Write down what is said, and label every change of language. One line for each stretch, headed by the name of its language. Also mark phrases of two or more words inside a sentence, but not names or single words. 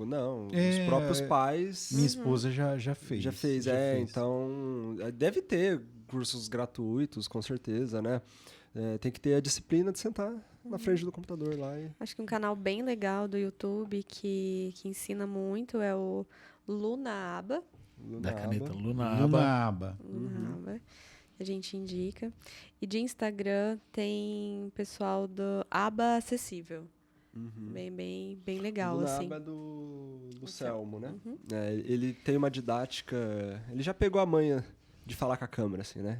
Portuguese: Não, os próprios pais Minha esposa já fez. já fez. Então deve ter cursos gratuitos, com certeza, né? Tem que ter a disciplina de sentar na frente do computador lá. Acho que um canal bem legal do YouTube que ensina muito é o Luna Aba. Da caneta Luna Luna Aba. Aba. Luna Aba, que a gente indica. E de Instagram tem pessoal do Aba Acessível. Bem legal, Luna assim. Aba é do Selmo, né? Uhum. Ele tem uma didática... Ele já pegou a manha de falar com a câmera, assim, né?